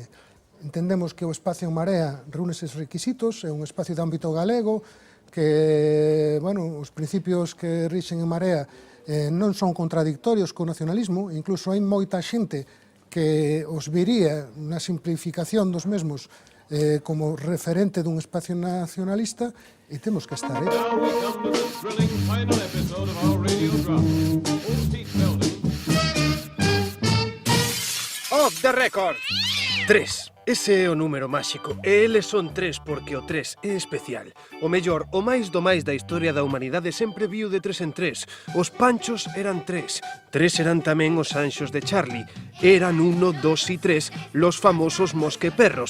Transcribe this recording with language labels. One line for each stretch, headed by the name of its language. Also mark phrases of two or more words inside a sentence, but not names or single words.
Galician: Entendemos que o espacio En Marea reúne eses requisitos, é un espacio de ámbito galego, que, bueno, os principios que rixen En Marea non son contradictorios co nacionalismo, incluso hai moita xente que os viría na simplificación dos mesmos como referente dun espacio nacionalista e temos que estar.
English: Off the record!
Galician: 3. Ese é o número máxico, e eles son 3 porque o 3 é especial. O mellor, o máis do máis da historia da humanidade sempre viu de 3 en 3. Os Panchos eran 3. 3 eran tamén os Anxos de Charlie. Eran 1, 2 e 3
Spanish: los famosos mosqueperros.